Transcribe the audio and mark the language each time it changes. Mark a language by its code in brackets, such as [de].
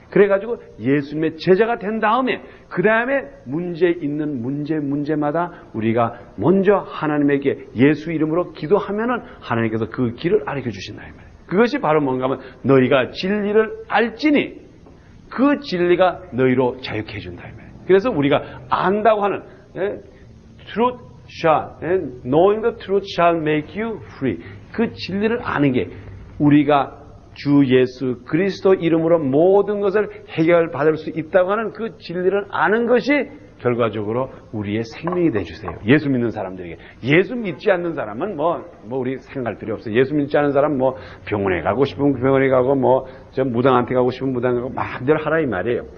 [ko] 그래가지고 예수님의 제자가 된 다음에 그 다음에 문제 있는 문제마다 우리가 먼저 하나님에게 예수 이름으로 기도하면은 하나님께서 그 길을 알려 주신다 이 말이에요. 그것이 바로 뭔가 하면 너희가 진리를 알지니 그 진리가 너희로 자유케 해준다. 그래서 우리가 안다고 하는 [en] truth shall, knowing the truth shall make you free. [ko] 그 진리를 아는 게 우리가 주 예수 그리스도 이름으로 모든 것을 해결받을 수 있다고 하는 그 진리를 아는 것이 결과적으로 우리의 생명이 되어주세요. 예수 믿는 사람들에게. 예수 믿지 않는 사람은 우리 생각할 필요 없어요. 예수 믿지 않는 사람은 병원에 가고 싶으면 병원에 가고 저 무당한테 가고 싶으면 무당에 가고 마음대로 하라 이 말이에요.